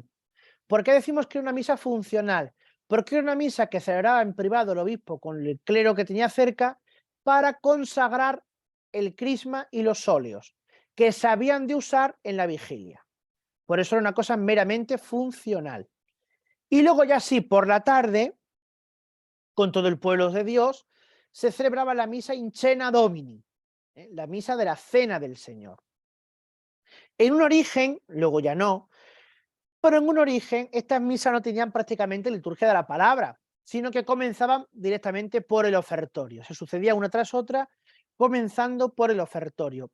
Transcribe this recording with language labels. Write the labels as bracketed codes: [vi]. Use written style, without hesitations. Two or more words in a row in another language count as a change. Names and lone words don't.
[es] ¿Por qué decimos que era una misa funcional? Porque era una misa que celebraba en privado el obispo con el clero que tenía cerca para consagrar el crisma y los óleos, que se habían de usar en la vigilia. Por eso era una cosa meramente funcional. Y luego ya sí, por la tarde, con todo el pueblo de Dios, se celebraba la misa [la] in cena Domini, [es] la misa de la cena del Señor. En un origen, luego ya no, pero en un origen estas misas no tenían prácticamente liturgia de la palabra, sino que comenzaban directamente por el ofertorio. Se sucedía una tras otra, comenzando por el ofertorio.